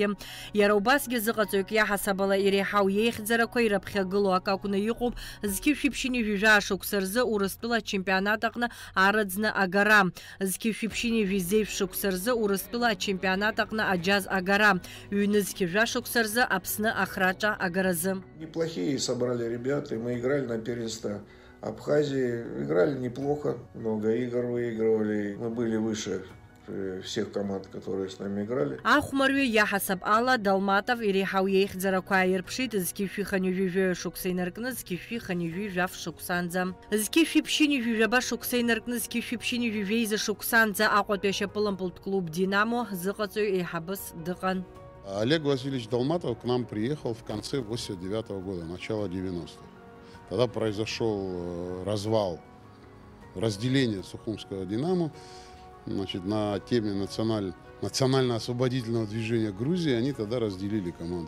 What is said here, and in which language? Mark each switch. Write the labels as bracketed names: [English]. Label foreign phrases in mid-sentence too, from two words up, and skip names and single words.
[Abkhazian] Иара убасгьы зыҟаҵаҩк иаҳасаб ала иреиҳау иеихьӡарақәа ираԥхьагылоу ак акәны иҟоуп зқьышәиԥшьыни жәижәаа шықәса рзы Урыстәыла ачемпионат аҟны арыӡны агара. Зқьышәиԥшьыни жәизеиԥш шықәса рзы Урыстәыла ачемпионат аҟны аџьаз агара. Ҩны зқьыжәа шықәса рзы Аԥсны ахраҿа агаразы. [Russian] Неплохие собрали ребята, мы играли на первенство Абхазии, играли неплохо, много игр выигрывали, мы были выше всех команд, которые с нами играли. [Abkhazian] Ахәмарҩы иаҳасаб ала Далматов иреиҳау иеихьӡарақәа ааирԥшит зқьышәи-хани жәижәа шықәса инаркны зқьышәи-хани жәижәаф шықәсанӡа. Зқьышәиԥшьыни жәижәаба шықәса инаркны зқьышәиԥшьыни жәижәеиза шықәсанӡа Аҟәатәи ашьапылампылтә клуб «Динамо» зыҟаҵаҩ еиҳабыс дыҟан. [Russian] Олег Васильевич Долматов к нам приехал в конце 89-го года, начало 90-х. Тогда произошел развал, разделение Сухумского «Динамо». Значит, на теме национально-освободительного движения Грузии они тогда разделили команду.